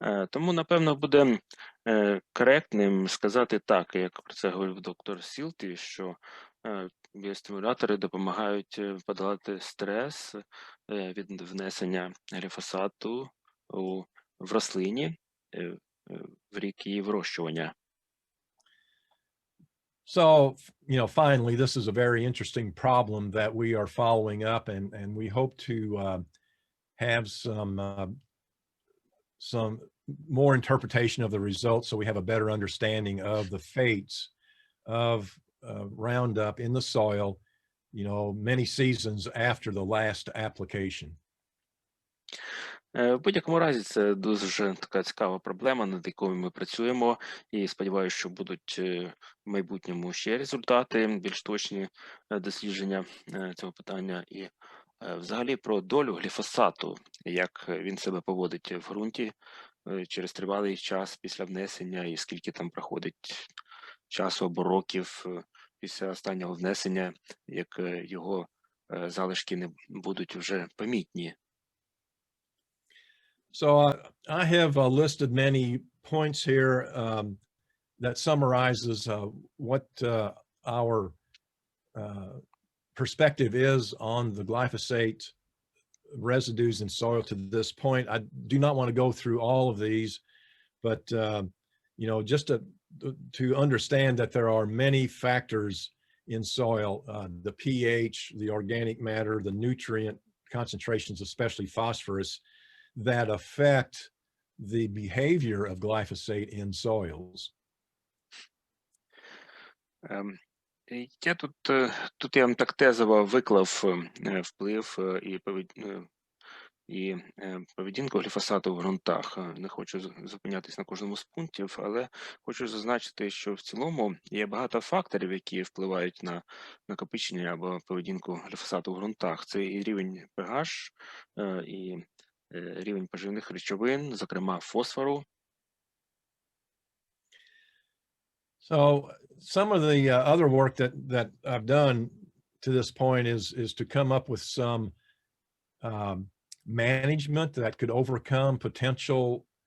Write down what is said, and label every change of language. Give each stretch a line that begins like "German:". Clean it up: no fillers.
Ukrainian: Тому, напевно, буде коректним сказати так, як про це говорив доктор Сілті, що біостимулятори допомагають подолати стрес від внесення гліфосату в рослині в рік її вирощування.
English: So, finally, this is a very interesting problem that we are following up, and we hope to have some more interpretation of the results so we have a better understanding of the fates of Roundup in the soil, many seasons after the last application.
Ukrainian: В будь-якому разі, це дуже така цікава проблема, над якою ми працюємо, і сподіваюся, що будуть в майбутньому ще результати, більш точні дослідження цього питання. І взагалі про долю гліфосату, як він себе поводить в ґрунті через тривалий час після внесення, і скільки там проходить часу або років після останнього внесення, як його залишки не будуть вже помітні.
English: So I have listed many points here that summarizes what our perspective is on the glyphosate residues in soil to this point. I do not want to go through all of these, but just to understand that there are many factors in soil, the pH, the organic matter, the nutrient concentrations, especially phosphorus, that affect the behavior of glyphosate in soils.
Ukrainian: Я тут я вам так тезово виклав вплив і поведінку гліфосату в ґрунтах. Не хочу зупинятись на кожному з пунктів, але хочу зазначити, що в цілому є багато факторів, які впливають на накопичення або поведінку гліфосату в ґрунтах. Це і рівень pH, і рівень поживних речовин, зокрема фосфору.
English: So some of the other work that I've done to this point is to come up with some management that could overcome potential